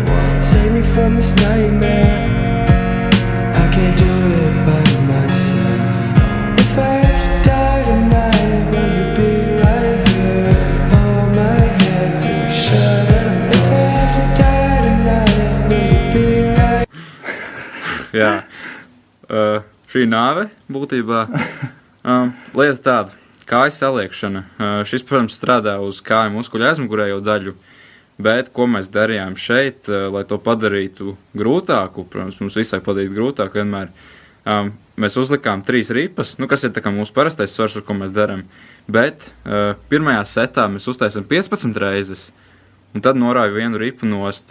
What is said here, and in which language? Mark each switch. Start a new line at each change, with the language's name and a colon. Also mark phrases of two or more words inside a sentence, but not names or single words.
English: Save me from this nightmare. I can't do it by myself. If I have to die tonight, will you be right here? Hold my hand till you shut it. If I have to die tonight, will you be right?
Latvian: Jā. Šī nāve būtībā lieta tāda, kāju saliekšana. Šis, protams, strādā uz kāju muskuļu aizmugurējo daļu, bet ko mēs darījām šeit, lai to padarītu grūtāku, protams, mums visai padarīt grūtāku vienmēr, mēs uzlikām 3 ripas, kas ir tā kā mūsu parastais svars, ar ko mēs darām, bet pirmajā setā mēs uztaisam 15 reizes, un tad norāju 1 ripu nost.